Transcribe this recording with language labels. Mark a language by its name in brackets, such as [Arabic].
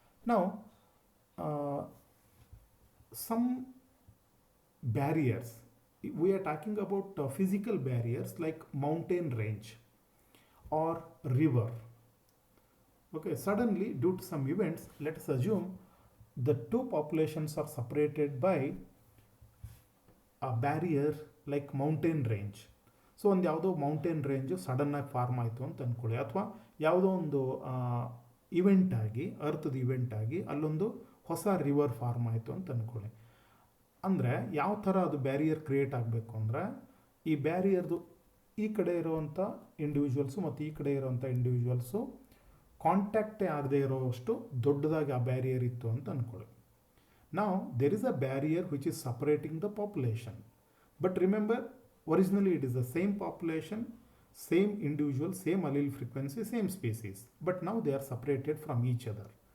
[English] Now some barriers, we are talking about physical barriers like mountain range or river. Okay, suddenly due to some events, let us assume the two populations are separated by a barrier like mountain range. [Kannada] So ಒಂದು ಯಾವುದೋ mountain range ಸಡನ್ನಾಗಿ form ಆಯಿತು ಅಂತ ಅಂದ್ಕೊಳ್ಳಿ, ಅಥವಾ ಯಾವುದೋ ಒಂದು event ಆಗಿ ಅರ್ಥದ ಇವೆಂಟ್ ಆಗಿ ಅಲ್ಲೊಂದು ಹೊಸ ರಿವರ್ ಫಾರ್ಮ್ ಆಯಿತು ಅಂತ ಅಂದ್ಕೊಳ್ಳಿ. ಅಂದರೆ ಯಾವ ಥರ ಅದು ಬ್ಯಾರಿಯರ್ ಕ್ರಿಯೇಟ್ ಆಗಬೇಕು ಅಂದರೆ, ಈ ಬ್ಯಾರಿಯರ್ದು ಈ ಕಡೆ ಇರೋವಂಥ ಇಂಡಿವಿಜುವಲ್ಸು ಮತ್ತು ಈ ಕಡೆ ಇರೋವಂಥ ಇಂಡಿವಿಜುವಲ್ಸು ಕಾಂಟ್ಯಾಕ್ಟೇ ಆಗದೆ ಇರೋವಷ್ಟು ದೊಡ್ಡದಾಗಿ ಆ ಬ್ಯಾರಿಯರ್ ಇತ್ತು ಅಂತ ಅಂದ್ಕೊಳ್ಳಿ. [English] Now there is a barrier which is separating the population, but remember originally it is the same population, same individual, same allele frequency, same species, but now they are separated from each other.